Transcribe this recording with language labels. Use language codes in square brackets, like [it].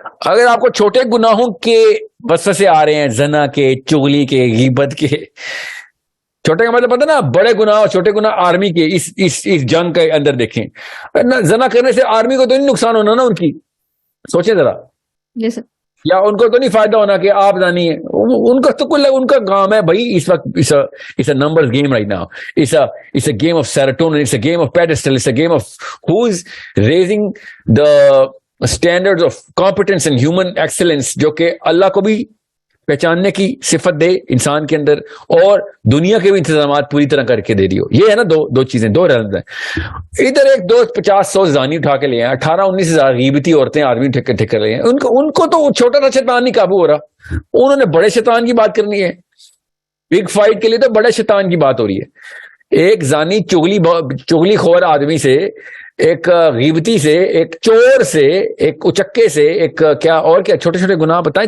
[ur] اگر آپ کو چھوٹے گناہوں کے وسوسے سے آ رہے ہیں, زنا کے, چغلی کے, غیبت کے, چھوٹے کا مطلب پتہ نا, بڑے گناہ اور چھوٹے گناہ آرمی کے اس جنگ کے اندر دیکھیں. زنا کرنے سے آرمی کو تو نہیں نقصان ہونا نا ان کی, سوچیں ذرا. جی سر. یا ان کو تو نہیں فائدہ ہونا کہ آپ جانی ہے, ان کا تو کل ان کا کام ہے بھائی اس وقت. [en] it's a numbers game right now. It's a game of serotonin, it's a game of pedestal, it's a game of who is raising the standards of competence and human excellence, [ur] جو کہ اللہ کو بھی پہچاننے کی صفت دے انسان کے اندر اور دنیا کے بھی انتظامات پوری طرح کر کے دے دیو. یہ ہے نا دو چیزیں, دو رنگ ہیں. ادھر ایک 50-100 زانی اٹھا کے لے ہیں, 18-19 ہزار غیبتی عورتیں آدمی ٹھیک کر رہے ہیں. ان کو تو چھوٹا سا شیطان نہیں قابو ہو رہا, انہوں نے بڑے شیطان کی بات کرنی ہے. بگ فائٹ کے لیے تو بڑے شیطان کی بات ہو رہی ہے. ایک زانی چغلی خور آدمی سے, ایک غیبتی سے, ایک چور سے, ایک اچکے سے, ایک کیا اور کیا چھوٹے چھوٹے گناہ بتائیں.